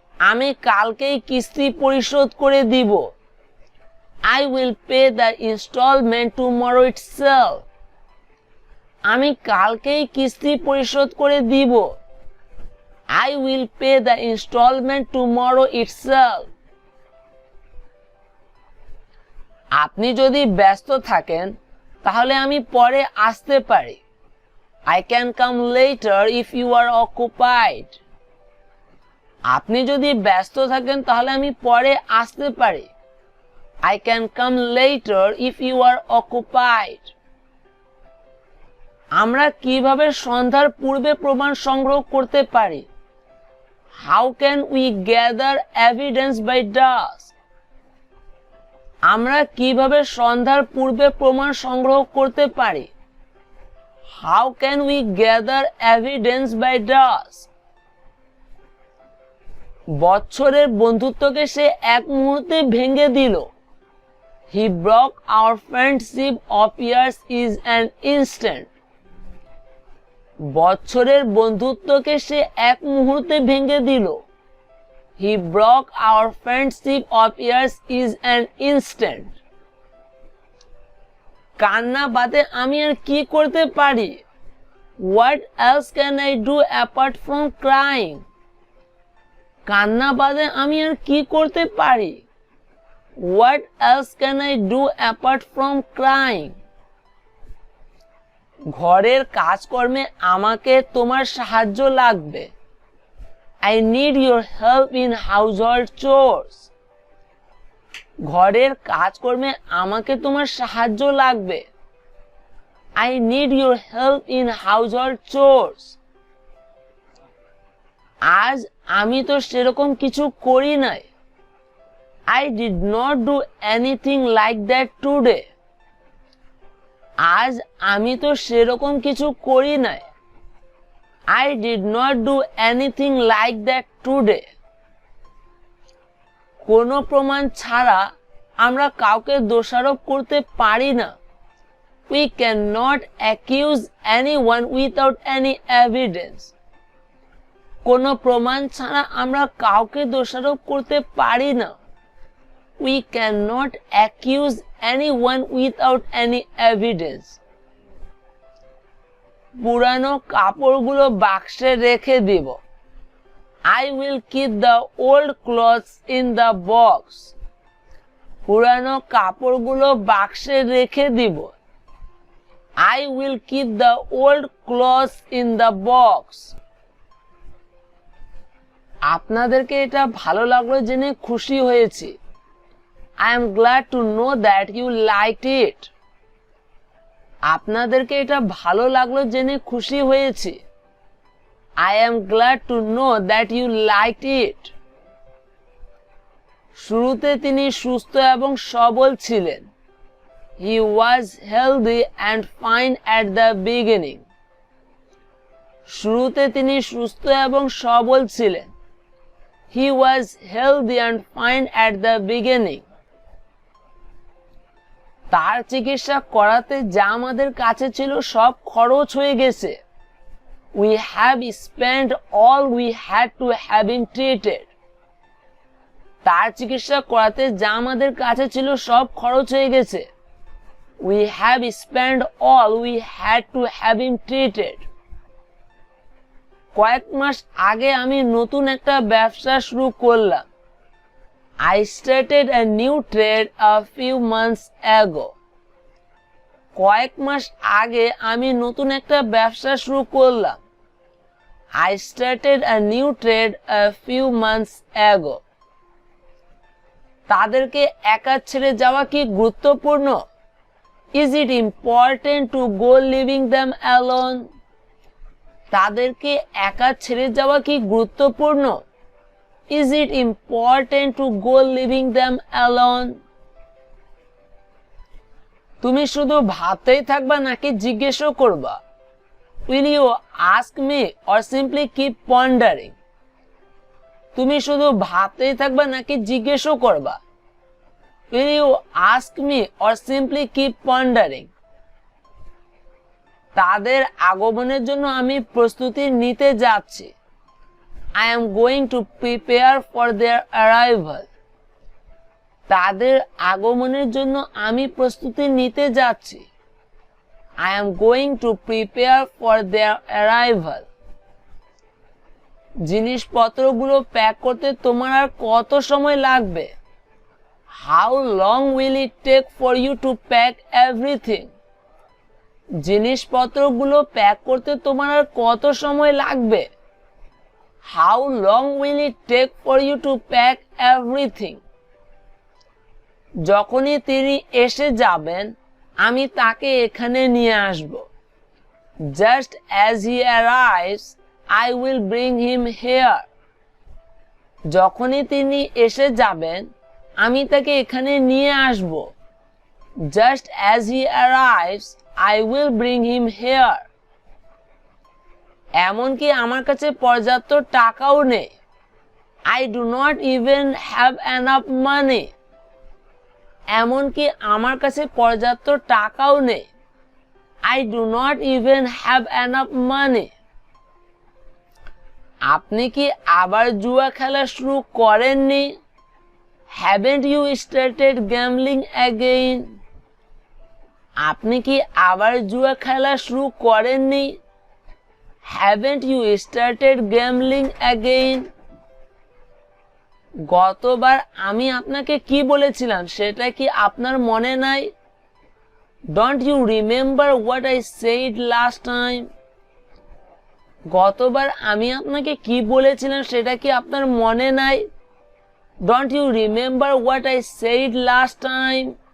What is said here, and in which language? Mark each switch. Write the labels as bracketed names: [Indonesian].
[Bangla] আমি কালকেই কিস্তি পরিশোধ করে দিব। [English] I will pay the installment tomorrow itself. [Bangla] আমি কালকেই কিস্তি পরিশোধ করে দিব। [English] I will pay the installment tomorrow itself. [Bangla] আপনি যদি ব্যস্ত থাকেন তাহলে আমি পরে আসতে পারি। [English] I can come later if you are occupied. [Bangla] আপনি যদি ব্যস্ত থাকেন তাহলে আমি পরে আসতে পারি। [English] I can come later if you are occupied. [Bangla] আমরা কিভাবে সন্ধ্যার পূর্বে প্রমাণ সংগ্রহ করতে পারি? [English] How can we gather evidence by dusk? [Bangla] আমরা কিভাবে সন্ধ্যার পূর্বে প্রমাণ সংগ্রহ করতে পারি? [English] How can we gather evidence by dusk? [Bangla] বছরের বন্ধুত্বকে সে এক মুহূর্তে ভেঙে দিল। [English] He broke our friendship of years in an instant. [Bangla] বছরের বন্ধুত্বকে সে এক মুহূর্তে ভেঙে দিল। [English] He broke our friendship of years in an instant. [Bangla] কান্না বাদে আমি আর কি করতে পারি? [English] What else can I do apart from crying? [Bangla] কান্না বাদে আমি আর কি করতে পারি? [English] What else can I do apart from crying? [Bangla] ঘরের কাজকর্মে আমাকে তোমার সাহায্য লাগবে। [English] I need your help in household chores. [Bangla] ঘরের কাজকর্মে আমাকে তোমার সাহায্য লাগবে। [English] I need your help in household chores. [Bangla] আজ আমি তো সেরকম কিছু করি নাই। [English] I did not do anything like that today. [Bangla] আজ আমি তো সেরকম কিছু করি নাই। [English] I did not do anything like that today. [Bangla] কোনো প্রমাণ ছাড়া আমরা কাউকে দোষারোপ করতে পারি না। [English] We cannot accuse anyone without any evidence. [Bangla] কোনো প্রমাণ ছাড়া আমরা কাউকে দোষারোপ করতে পারি না। [English] We cannot accuse anyone without any evidence. [Bangla] পুরানো কাপড়গুলো বাক্সে রেখে দিব। [English] I will keep the old clothes in the box. [Bangla] পুরানো কাপড়গুলো বাক্সে রেখে দিব। [English] I will keep the old clothes in the box. [Bangla] আপনাদেরকে এটা ভালো লাগলো জেনে খুশি হয়েছি। [English] I am glad to know that you liked it. [Bangla] আপনাদেরকে এটা ভালো লাগলো জেনে খুশি হয়েছি। [English] I am glad to know that you liked it. [Bangla] শুরুতে তিনি সুস্থ এবং সবল ছিলেন। [English] He was healthy and fine at the beginning. [Bangla] শুরুতে তিনি সুস্থ এবং সবল ছিলেন। [English] He was healthy and fine at the beginning. [Bangla] তার চিকিৎসা করাতে যা আমাদের কাছে ছিল সব খরচ হয়ে গেছে। [English] We have spent all we had to have him treated. [Bangla] তার চিকিৎসা করাতে যা আমাদের কাছে ছিল সব খরচ হয়ে গেছে। [English] We have spent all we had to have him treated. [Bangla] কয়েক মাস আগে আমি নতুন একটা ব্যবসা শুরু করলাম। [English] I started a new trade a few months ago. [Bangla] কয়েক মাস আগে আমি নতুন একটা ব্যবসা শুরু করলাম। [English] I started a new trade a few months ago. [Bangla] তাদেরকে একা ছেড়ে যাওয়া কি গুরুত্বপূর্ণ? [English] Is it important to go leaving them alone? [Bangla] তাদেরকে একা ছেড়ে যাওয়া কি গুরুত্বপূর্ণ? [English] Is it important to go leaving them alone? [Bangla] তুমি শুধু ভাবতেই থাকবা নাকি জিজ্ঞেসও করবা? [English] Will you ask me or simply keep pondering? [Bangla] তুমি শুধু ভাবতেই থাকবা নাকি জিজ্ঞেসও করবা? [English] Will you ask me or simply keep pondering? [Bangla] তাদের আগমনের জন্য আমি প্রস্তুতি নিতে যাচ্ছি। [English] I am going to prepare for their arrival. [Bangla] তাদের আগমনের জন্য আমি প্রস্তুতি নিতে যাচ্ছি। [English] I am going to prepare for their arrival. [Bangla] জিনিসপত্রগুলো প্যাক করতে তোমার আর কত সময় লাগবে? [English] How long will it take for you to pack everything? [Bangla] জিনিসপত্রগুলো প্যাক করতে তোমার আর কত সময় লাগবে? [English] How long will it take for you to pack everything? [Bangla] যখনই তিনি এসে যাবেন আমি তাকে এখানে নিয়ে আসব। [English] Just as he arrives, I will bring him here. [Bangla] যখনই তিনি এসে যাবেন আমি তাকে এখানে নিয়ে আসব। [English] Just as he arrives, I will bring him here. [Bangla] এমনকি আমার কাছে পর্যাপ্ত টাকাও নেই। [English] I do not even have enough money. [Bangla] এমনকি আমার কাছে পর্যাপ্ত টাকাও নেই। [English] I do not even have enough money. [Bangla] আপনি কি আবার জুয়া খেলা শুরু করেননি? [English] Haven't you started gambling again? [Bangla] আপনি কি আবার জুয়া খেলা শুরু করেননি? [English] Haven't you started gambling again? [Bangla] গতবার আমি আপনাকে কি বলেছিলাম সেটা কি আপনার মনে নাই? [English] Don't you remember what I said last time? [Bangla] গতবার আমি আপনাকে কি বলেছিলাম সেটা কি আপনার মনে নাই? [English] Don't you remember what I said last time?